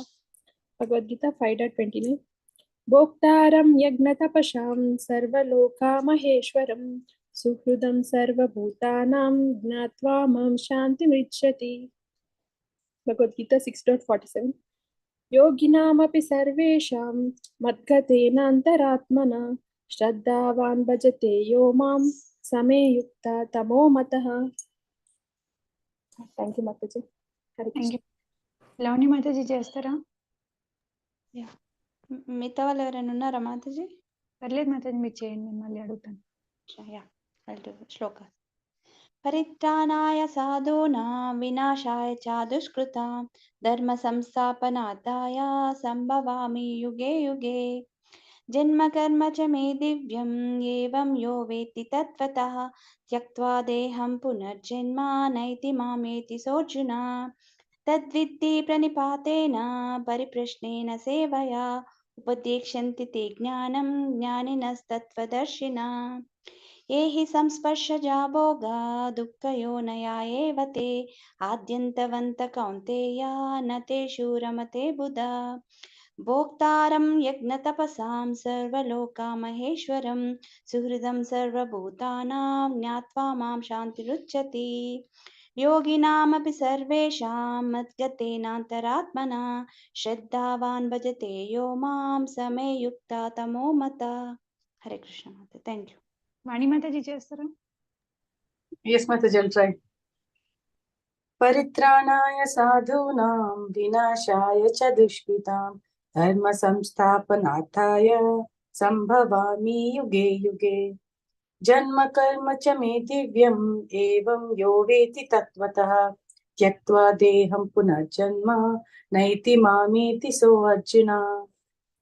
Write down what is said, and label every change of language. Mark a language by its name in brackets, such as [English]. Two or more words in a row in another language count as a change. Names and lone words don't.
[Sanskrit] भगवद्गीता 5.29 भोक्तारं यज्ञतपसां सर्वलोक महेश्वरं सुहृदं सर्वभूतानां ज्ञात्वा मां शान्तिम् ऋच्छति. भगवद्गीता 6.47 योगिनामपि सर्वेषां मद्गतेन अन्तरात्मना श्रद्धावान् भजते यो मां समे युक्त तमो मतः. [English] Thank you, Mataji. Hare Thank Krishna. you. [Telugu] లావణి మాతాజీ చేస్తారా? [English] Yeah. [Telugu] మిగతా వాళ్ళు ఎవరైనా ఉన్నారా మాతాజీ? పర్లేదు మాతాజీ, మీరు చేయండి, నేను మళ్ళీ అడుగుతాను. [English] Yeah, I'll do శ్లోక. [Sanskrit] పరిత్రాణాయ సాధూనాం వినాశాయ చ దుష్కృతాం ధర్మ సంస్థాపనార్థాయ సంభవామి యుగే యుగే. జన్మ కర్మ చ మే దివ్యం ఏవం యో వేత్తి తత్వతః త్యక్త్వా దేహం పునర్జన్మ నైతి మామేతి సోర్జున. తద్విత్తి ప్రణిపాతేన పరిప్రశ్నేన సేవయా ఉపదేక్ష్యంతి తే జ్ఞానం జ్ఞానినస్తత్వదర్శినా. ఏహి సంస్పర్శజా భోగా దుఃఖయోనయా ఏవ తే ఆద్యంతవంత కౌంతేయ నతేషు రమతే బుధా. భోక్తారం యజ్ఞతపసాం సర్వలోకమహేశ్వరం సుహృదం సర్వభూతానాం జ్ఞాత్వా మాం శాంతిరుచ్యతి. योगिनामपि सर्वेषां मद्गतेनान्तरात्मना श्रद्धावान् भजते यो मां समे युक्ता तमो मता. हरे कृष्ण माता. [English] Thank you. [Telugu] వాణి మాతాజీ చేస్తారా? [English] Yes, Mataji, I'll try. [Sanskrit] परित्राणाय साधूनां विनाशाय च दुष्कृतां धर्म संस्थापनार्थाय संभवामि युगे युगे. जन्म कर्म च मे दिव्यम् एवं यो वेति तत्त्वतः त्यक्त्वा देहं पुनर्जन्म नैति मामेति सो अर्जुन.